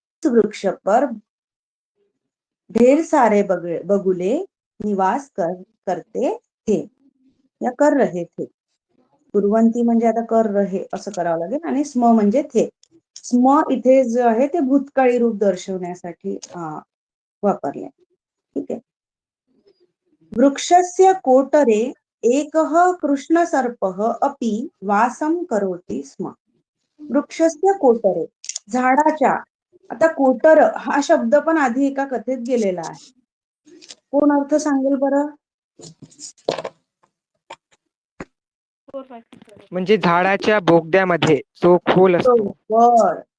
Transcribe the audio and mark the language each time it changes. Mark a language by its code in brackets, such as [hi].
[hi] वृक्ष पर ढेर सारे बगुले निवास करते थे या कर रहे थे. [mr] पूर्वंती म्हणजे आता [hi] कर रहे [mr] असं करावं लागेल आणि स्म म्हणजे थे. स्म इथे जे आहे ते भूतकाळी रूप दर्शवण्यासाठी वापरले. ठीक आहे. [sa] वृक्षस्य कोटरे एकः कृष्णसर्पः अपि वासं करोति स्म. वृक्षस्य कोटरे [mr] झाडाच्या. आता कोटर हा शब्द पण आधी एका कथेत गेलेला आहे. कोण अर्थ सांगेल बरं? म्हणजे झाडाच्या बोगद्यामध्ये जो खोल असतो. बरोबर.